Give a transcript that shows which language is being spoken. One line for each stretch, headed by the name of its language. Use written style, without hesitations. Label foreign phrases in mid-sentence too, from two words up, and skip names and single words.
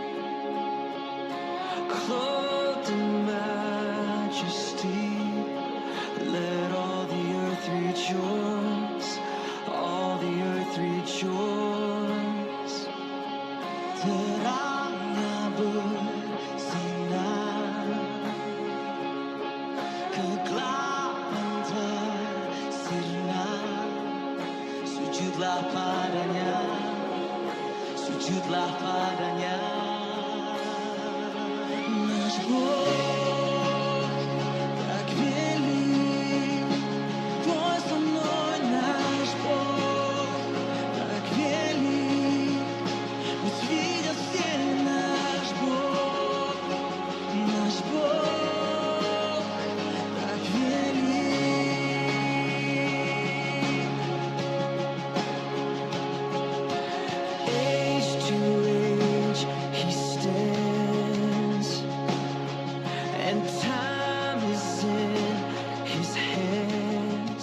English: clothed in majesty. Let all the earth rejoice, all the earth rejoice.
Indonesian: Terangnya bersinar, kegelapan tersirna. Sujudlah padanya, sujudlah padanya.
Russian: Nаш Бог так велик, пой со мной, наш Бог так велик, пусть видят все наш Бог так велик.
English: Age to age he stands, and time is in his hands.